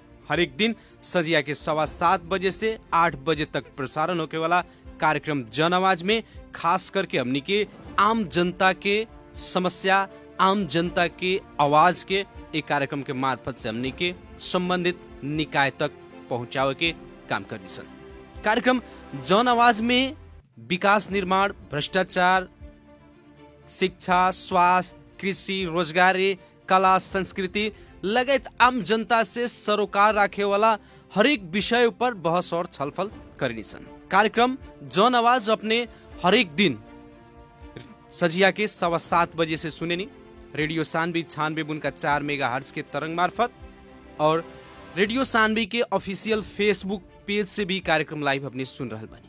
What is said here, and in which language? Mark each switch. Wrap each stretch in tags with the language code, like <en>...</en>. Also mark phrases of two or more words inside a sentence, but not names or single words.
<bho>हर एक दिन सजिया के 7:15 बजे से 8 बजे तक प्रसारण होके वाला कार्यक्रम जन आवाज में खास करके हमनी के आम जनता के समस्या, आम जनता के आवाज के एक कार्यक्रम के मार्फत से हमनी के संबंधित निकाय तक पहुंचावे के काम करनी सन। कार्यक्रम जन आवाज में विकास निर्माण, भ्रष्टाचार, शिक्षा, स्वास्थ्य, कृषि, रोजगारी, कला, संस्कृति लगायत आम जनता से सरोकार राखे वाला हरेक विषय पर बहस और छलफल करनी सन। कार्यक्रम जन आवाज अपने हरेक दिन सजिया के 7:15 बजे से सुनेनी रेडियो सान्वी 96.4 मेगाहर्ट्ज के तरंग मार्फत और रेडियो सान्वी के</bho> <en>official Facebook page</en> <bho>से भी कार्यक्रम लाइव अपने सुन रहे बनी।</bho>